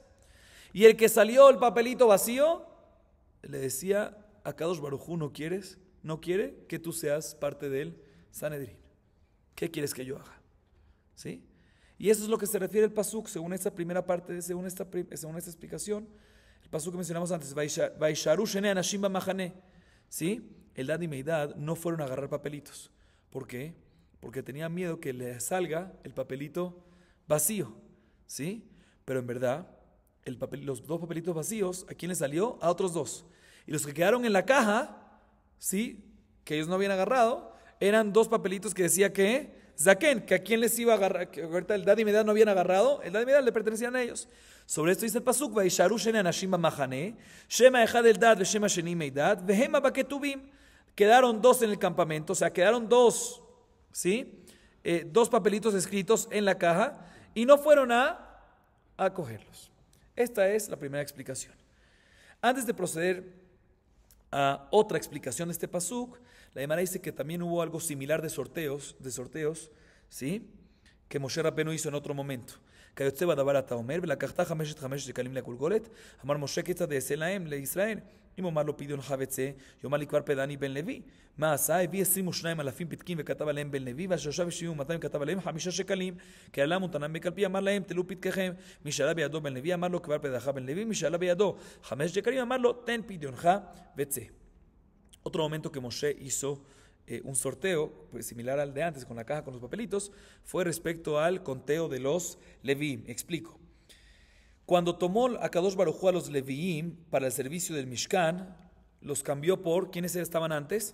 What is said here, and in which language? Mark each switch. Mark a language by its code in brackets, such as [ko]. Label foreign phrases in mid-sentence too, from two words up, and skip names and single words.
[es] Y el que salió el papelito vacío, le decía, [he] הקדוש ברוך הוא [es] no quiere que tú seas parte del Sanedrín. ¿Qué quieres que yo haga? ¿Sí? Y eso es lo que se refiere el pasuk, según esta primera parte, según esta explicación. El pasuk que mencionamos antes, [he] וישארו שני אנשים במחנה. [es] ¿Sí? Eldad y Meidad no fueron a agarrar papelitos. ¿Por qué? Porque tenían miedo que le salga el papelito vacío. ¿Sí? Pero en verdad, los 2 papelitos vacíos, ¿a quién le salió? A otros 2. Y los que quedaron en la caja, ¿sí? Que ellos no habían agarrado, eran 2 papelitos que decía que Zaken, que a quién les iba a agarrar, que ahorita el Eldad y Meidad no habían agarrado, el Eldad y Meidad le pertenecían a ellos. Sobre esto dice el pasuk, [he] וישארו שני אנשים במחנה, שם האחד אלדד ושם השני מידד, והמה בכתובים. [es] Quedaron 2 en el campamento, o sea, quedaron 2, ¿sí? 2 papelitos escritos en la caja y no fueron a cogerlos. Esta es la primera explicación. Antes de proceder a otra explicación de este pasuk, la Gemara dice que también hubo algo similar de sorteos, ¿sí? Que Moshe Rabbeinu hizo en otro momento. [he] כיוצא בדבר אתה אומר, ולקחת 5 שקלים לגולגולת, אמר משה כיצד אעשה להם, לישראל. אם אומר לו פדיונך וצא, יאמר לי כבר פדני בן לוי. מה עשה? הביא 22,000 פתקים וכתב עליהם בן לוי, והשלושה ו70 כתב עליהם 5 שקלים. כי עלה מותנם בקלפי, אמר להם תלו פתקיכם. מי שעלה בידו בן לוי, אמר לו כבר פדך בן לוי. מי שעלה בידו 5 שקלים, אמר לו תן פדיונך וצא. [es] Otro momento que Moshe hizo un sorteo pues, similar al de antes, con la caja con los papelitos, fue respecto al conteo de los Leví. Explico. Cuando tomó a [he] קדוש ברוך הוא [es] a los Leviim para el servicio del Mishkan, los cambió por, ¿quiénes estaban antes?